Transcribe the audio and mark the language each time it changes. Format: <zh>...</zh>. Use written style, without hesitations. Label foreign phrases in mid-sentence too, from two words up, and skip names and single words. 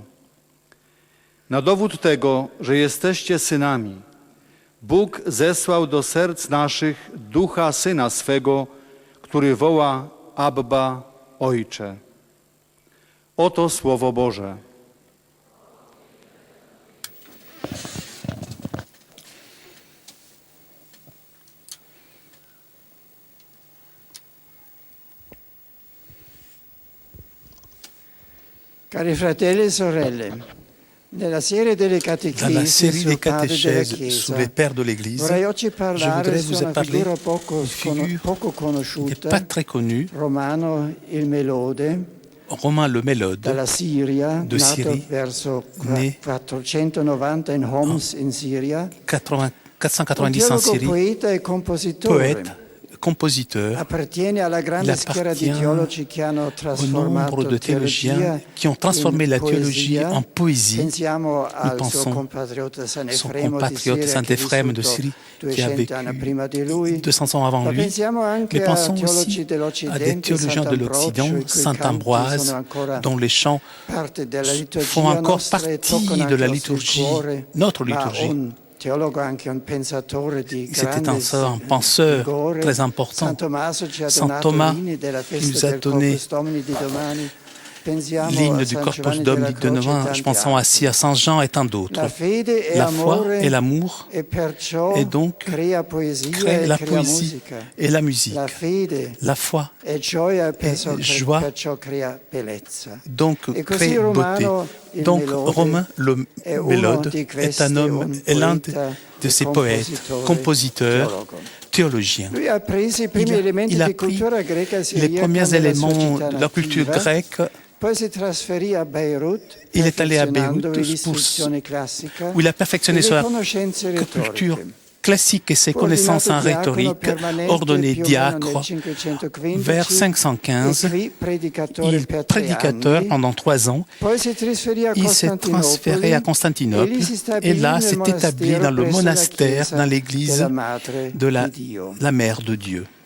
<pl>Na dowód tego, że jesteście synami, Bóg zesłał do serc naszych Ducha Syna swego, który woła Abba, Ojcze. Oto Słowo Boże.</pl> <it>Cari fratelli e sorelle, nella serie delle</it> <fr>Dans la</fr> <it>catechesi</it> <fr>série des</fr> <it>sul padre della</it> <fr>catéchèses sur</fr> <it>Chiesa,</it> <fr>les pères de l'Église,</fr> <it>vorrei oggi</it> <fr>je</fr> <it>parlare</it> <fr>voudrais</fr> <it>su</it> <fr>vous</fr> <it>una</it> <fr>parler</fr> <it>figura</it> <fr>d'une figure</fr> <it>poco</it> <fr>qui n'est</fr> <it>conosciuta,</it> <fr>pas très connu,</fr> <it>Romano il Melode,</it> <fr>Romain le Mélode,</fr> <it>dalla Siria,</it> <fr>de</fr> <it>nato</it> <fr>Syrie,</fr> <it>verso</it> <fr>né</fr> <it>490 in Homs in Siria,</it> <fr>490 en</fr> <it>teologo,</it> <fr>Syrie,</fr> <it>poeta e compositore.</it> <fr>poète, compositeur.</fr> <it>Appartiene alla</it> <fr>Il</fr> <it>grande schiera di</it> <fr>appartient</fr> <it>teologi che hanno</it> <fr>au</fr> <it>trasformato</it> <fr>nombre de</fr> <it>la</it> <fr>théologiens</fr> <it>teologia</it> <fr>qui ont transformé</fr> <it>in</it> <fr>la théologie</fr> <it>poesia.</it> <fr>en poésie.</fr> <it>Pensiamo al suo</it> <fr>pensons</fr> <it>compatriota</it> <fr>Son</fr> <it>Sanefremo</it> <fr>compatriote Saint-Éphrem de Syrie qui a</fr> <it>200 anni prima di lui.</it> <fr>vécu 200 ans avant</fr> <it>Ma</it> <fr>lui.</fr> <it>pensiamo anche</it> <fr>Mais</fr> <it>a</it> <fr>pensons</fr> <it>teologi</it> <fr>aussi à des</fr> <it>dell'Occidente,</it> <fr>théologiens de l'Occident, Saint-Ambroise, dont les chants</fr> <it>parte della liturgia</it> <fr>font encore</fr> <it>nostra e</it> <fr>partie</fr> <it>toccano</it> <fr>de la</fr> <it>anche il nostro</it> <fr>liturgie,</fr> <it>cuore,</it> <fr>notre</fr> <it>ma</it> <fr>liturgie.</fr> <it>un teologo, anche un pensatore di</it> <fr>C'était</fr> <it>grande</it> <fr>un penseur</fr> <it>vigore.</it> <fr>très important.</fr> <it>San Tommaso ci ha</it> <fr>Saint</fr> <it>donato</it> <fr>Thomas</fr> <it>l'Inno della</it> <fr>qui</fr> <it>festa</it> <fr>nous a</fr> <it>del</it> <fr>donné</fr> <it>Corpus Domini di domani. Pensiamo a</it> <fr>l'hymne du</fr> <it>San</it> <fr>Corpus</fr> <it>Giovanni</it> <fr>Domini</fr> <it>della</it> <fr>de</fr> <it>Croce e</it> <fr>demain.</fr> <it>tanti</it> <fr>Je pense</fr> <it>altri.</it> <fr>aussi à Saint Jean et tant d'autres.</fr> <it>La fede è</it> <fr>La foi</fr> <it>amore</it> <fr>et l'amour</fr> <it>e perciò</it> <fr>et donc</fr> <it>crea poesia</it> <fr>créent</fr> <it>e</it> <fr>la</fr> <it>crea</it> <fr>poésie</fr> <it>musica.</it> <fr>et la musique.</fr> <it>La fede</it> <fr>La foi,</fr> <it>è gioia,</it> <fr>joie.</fr> <it>perciò crea bellezza.</it> <fr>donc</fr> <it>E così</it> <fr>crée beauté.</fr> <it>Romano il</it> <fr>Donc</fr> <it>Melode</it> <fr>Romain le</fr> <it>è uno</it> <fr>Mélode</fr> <it>di</it> <fr>est</fr> <it>questi,</it> <fr>un homme,</fr> <it>un</it> <fr>est l'un</fr> <it>poeta</it> <fr>de</fr> <it>e</it> <fr>ces poètes, compositeurs,</fr> <it>teologo.</it> <fr>théologiens.</fr> <it>Lui ha preso i primi elementi</it> <fr>Il a</fr> <it>di</it> <fr>pris</fr> <it>cultura greca</it> <fr>les</fr> <it>siriaca</it> <fr>premiers</fr> <it>nella sua</it> <fr>éléments</fr> <it>città</it> <fr>de la culture</fr> <it>nativa.</it> <fr>grecque.</fr> <it>Poi si trasferì a Beirut,</it> <fr>Il est allé à</fr> <it>perfezionando</it> <fr>Beyrouth</fr> <it>l'istruzione classica</it> <fr>où il a perfectionné</fr> <it>e le</it> <fr>sa</fr> <it>conoscenze</it> <fr>culture</fr> <it>retoriche.</it> <fr>classique et ses connaissances en rhétorique, ordonné diacre vers 515. Il est prédicateur pendant 3 ans. Il s'est transféré à Constantinople et là s'est établi dans le monastère, dans l'église de la Mère de Dieu.</fr>